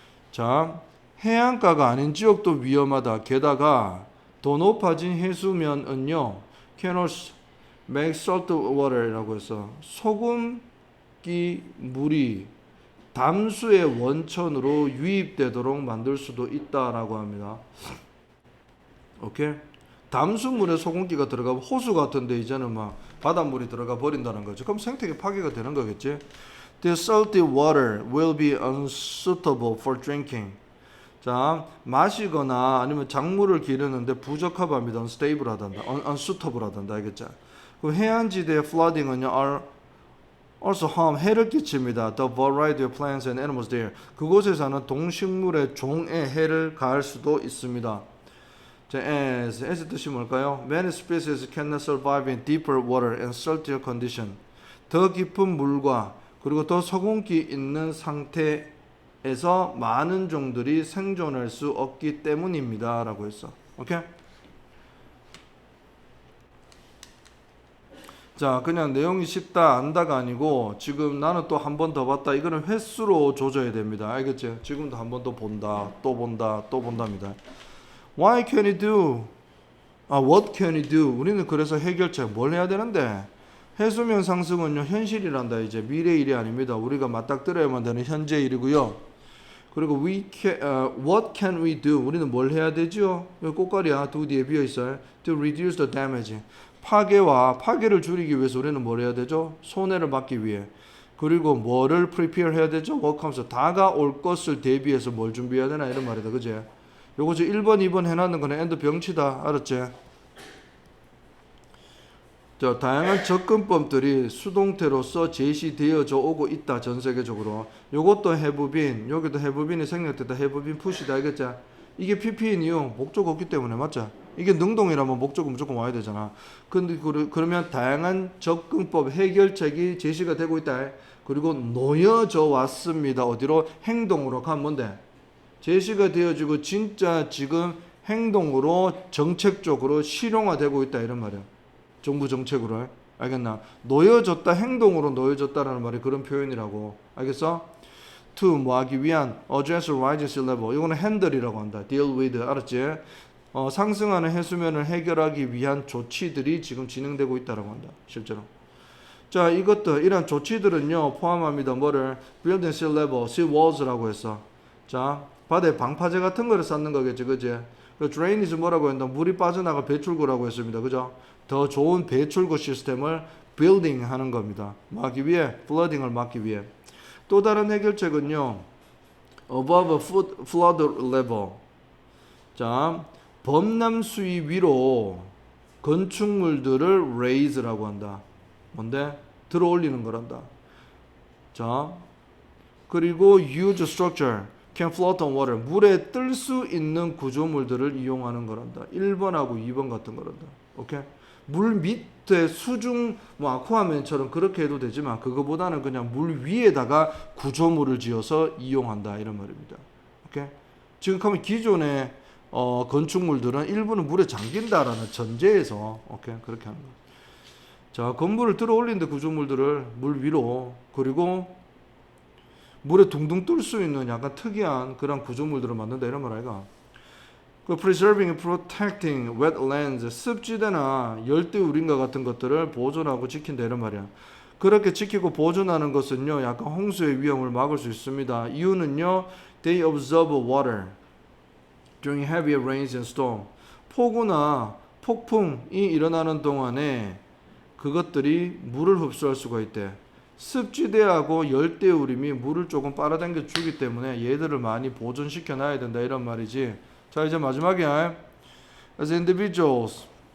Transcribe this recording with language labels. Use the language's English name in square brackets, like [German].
[Korean] 자, 해안가가 아닌 지역도 위험하다. 게다가 더 높아진 해수면은요 [English] cannot make salt water [Korean] 이라고 해서 소금기 물이 담수의 원천으로 유입되도록 만들 수도 있다라고 합니다. 오케이? 담수물에 소금기가 들어가면 호수 같은데 이제는 막 바닷물이 들어가 버린다는 거죠. 그럼 생태계 파괴가 되는 거겠지. [English] The salty water will be unsuitable for drinking. [Korean] 자, 마시거나 아니면 작물을 기르는데 부적합합니다. unstable하단다. unsuitable하단다. 알겠죠? 그 해안지대의 flooding은요 [English] also harm, [Korean] 해를 끼칩니다. [English] The variety of plants and animals there. [Korean] 그곳에 사는 동식물의 종에 해를 가할 수도 있습니다. 자, as 뜻이 뭘까요? [English] Many species cannot survive in deeper water and saltier condition. [Korean] 더 깊은 물과 그리고 더 소금기 있는 상태에서 많은 종들이 생존할 수 없기 때문입니다. 라고 했어. 오케이? 자, 그냥 내용이 쉽다 안다가 아니고 지금 나는 또 한 번 더 봤다. 이거는 횟수로 조져야 됩니다. 알겠지? 지금도 한 번 더 본다. 또 본다. 또 본답니다. [English] Why can you do? What can you do? [Korean] 우리는 그래서 해결책 뭘 해야 되는데? 해수면 상승은요 현실이란다. 이제 미래 일이 아닙니다. 우리가 맞닥뜨려야만 되는 현재 일이고요. [English] 그리고 what can we do? [Korean] 우리는 뭘 해야 되죠? 여기 꽃가리야. do 뒤에 비어 있어요. [English] To reduce the damage. [Korean] 파괴를 줄이기 위해서 우리는 뭘 해야 되죠? 손해를 막기 위해. 그리고 뭐를 prepare 해야 되죠? work하면서 다가올 것을 대비해서 뭘 준비해야 되나 이런 말이다. 그지? 요거 저 1번, 2번 해놨는 거는 and 병치다. 알았지? 자, 다양한 접근법들이 수동태로서 제시되어져 오고 있다. 전 세계적으로. 요것도 have been, 여기도 have been이 생략됐다. have been push다. 알겠지? 이게 PP인 이유 목적 없기 때문에 맞죠? 이게 능동이라면 목적은 무조건 와야 되잖아. 근데 그러면 다양한 접근법 해결책이 제시가 되고 있다. 그리고 놓여져 왔습니다. 어디로? 행동으로 가면 뭔데? 제시가 되어지고 진짜 지금 행동으로 정책적으로 실용화되고 있다 이런 말이야. 정부 정책으로. 알겠나? 놓여졌다, 행동으로 놓여졌다라는 말이 그런 표현이라고. 알겠어? [English] to [Korean] 뭐 하기 위한 [English] address rising sea level. [Korean] 이거는 handle이라고 한다. [English] deal with. 알았지? [Korean] 상승하는 해수면을 해결하기 위한 조치들이 지금 진행되고 있다라고 한다. 실제로. 자, 이것들 이런 조치들은요 포함합니다. 뭐를? [English] building sea level, sea walls라고 했어. [Korean] 자, 바다에 방파제 같은 거를 쌓는 거겠지, 그지? 그 drainage 뭐라고 했나? 물이 빠져나가 배출구라고 했습니다. 그죠? 더 좋은 배출구 시스템을 building 하는 겁니다. 막기 위해, flooding을 막기 위해. 또 다른 해결책은요, [English] above flood level. [Korean] 자, 범람 수위 위로 건축물들을 raise라고 한다. 뭔데? 들어 올리는 거란다. [English] 자, 그리고 use structure can float on water. [Korean] 물에 뜰 수 있는 구조물들을 이용하는 거란다. 1번하고 2번 같은 거란다. 오케이? 물 밑에 수중 뭐 아쿠아맨처럼 그렇게 해도 되지만 그거보다는 그냥 물 위에다가 구조물을 지어서 이용한다 이런 말입니다. 오케이? 지금 가면 기존의 건축물들은 일부는 물에 잠긴다라는 전제에서 오케이? 그렇게 하는 거예요. 자, 건물을 들어 올린데 구조물들을 물 위로 그리고 물에 둥둥 뜰 수 있는 약간 특이한 그런 구조물들을 만든다 이런 말 아이가. 그 [English] preserving, protecting wetlands, [Korean] 습지대나 열대우림과 같은 것들을 보존하고 지킨다 이런 말이야. 그렇게 지키고 보존하는 것은요, 약간 홍수의 위험을 막을 수 있습니다. [English] 이유는요, they absorb water during heavy rains and storm. [Korean] 폭우나 폭풍이 일어나는 동안에 그것들이 물을 흡수할 수가 있대. 습지대하고 열대우림이 물을 조금 빨아당겨 주기 때문에 얘들을 많이 보존시켜 놔야 된다 이런 말이지. 자, 이제 마지막이야. [English] As individuals.